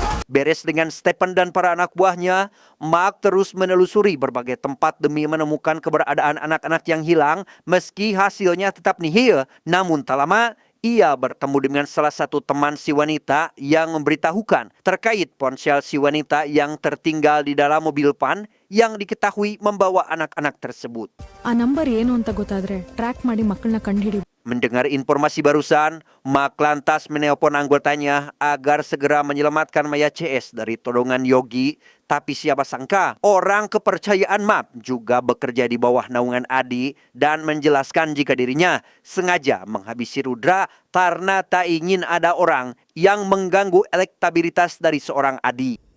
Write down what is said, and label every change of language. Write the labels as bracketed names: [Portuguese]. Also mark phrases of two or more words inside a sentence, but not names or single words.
[Indonesian] Beres dengan Stephen dan para anak buahnya, Mark terus menelusuri berbagai tempat demi menemukan keberadaan anak-anak yang hilang meski hasilnya tetap nihil. Namun tak lama, ia bertemu dengan salah satu teman si wanita yang memberitahukan terkait ponsel si wanita yang tertinggal di dalam mobil van yang diketahui membawa anak-anak tersebut. [Kannada] ಆ ನಂಬರ್ ಏನು ಅಂತ ಗೊತ್ತಾದ್ರೆ ಟ್ರ್ಯಾಕ್ ಮಾಡಿ ಮಕ್ಕಳನ್ನ ಕಂಡುಹಿಡಿ. [Indonesian] Mendengar informasi barusan, Mark lantas menelpon anggotanya agar segera menyelamatkan Maya CS dari todongan Yogi. Tapi siapa sangka, orang kepercayaan Mark juga bekerja di bawah naungan Adi dan menjelaskan jika dirinya sengaja menghabisi Rudra karena tak ingin ada orang yang mengganggu elektabilitas dari seorang Adi.